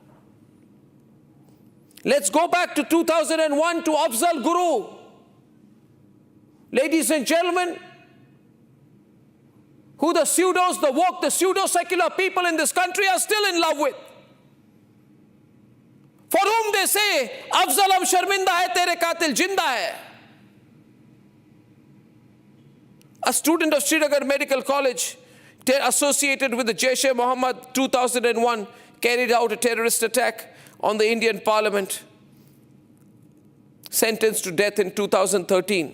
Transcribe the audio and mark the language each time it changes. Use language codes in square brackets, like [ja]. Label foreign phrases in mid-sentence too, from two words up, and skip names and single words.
[en] Let's go back to 2001 to Afzal Guru. Ladies and gentlemen, who the pseudos, the woke, the pseudo-secular people in this country are still in love with. For whom they say, [hi] अफ़ज़ल हम शर्मिंदा हैं, तेरे क़ातिल ज़िंदा हैं. [en] A student of Srinagar Medical College, associated with the Jaish-e-Mohammed 2001, carried out a terrorist attack on the Indian Parliament, sentenced to death in 2013.